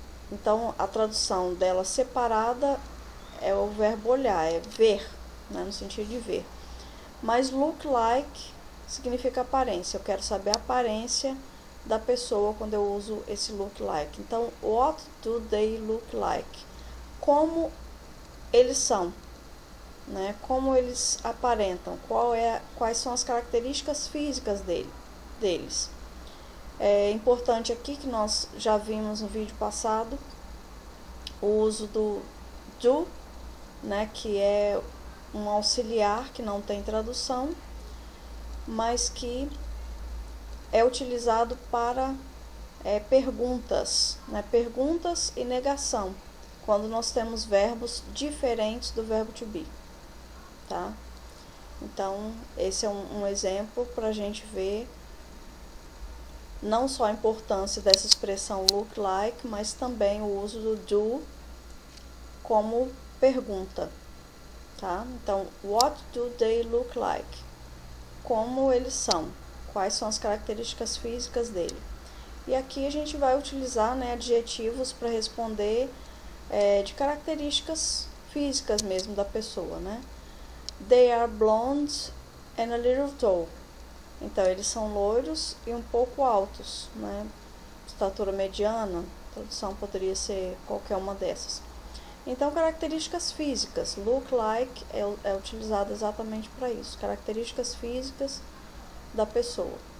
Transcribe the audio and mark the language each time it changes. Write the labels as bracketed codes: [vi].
[pt] Então, a tradução dela separada é o verbo olhar, é ver, né, no sentido de ver. Mas look like significa aparência. Eu quero saber a aparência da pessoa quando eu uso esse look like. [en] Então, what do they look like? [pt] Como eles são, né? Como eles aparentam, quais são as características físicas deles. É importante aqui que nós já vimos no vídeo passado o uso do, né, que é um auxiliar que não tem tradução, mas que é utilizado para perguntas, né, perguntas e negação, quando nós temos verbos diferentes do verbo to be, tá? Então, esse é um exemplo para a gente ver não só a importância dessa expressão look like, mas também o uso do como pergunta, tá? [en] Então, what do they look like? [pt] Como eles são? Quais são as características físicas dele? E aqui a gente vai utilizar, né, adjetivos para responder de características físicas mesmo da pessoa, né? [en] They are blonde and a little tall. [pt] Então, eles são loiros e um pouco altos, né? Estatura mediana, a tradução poderia ser qualquer uma dessas. Então, características físicas. Look like é utilizado exatamente para isso. Características físicas da pessoa.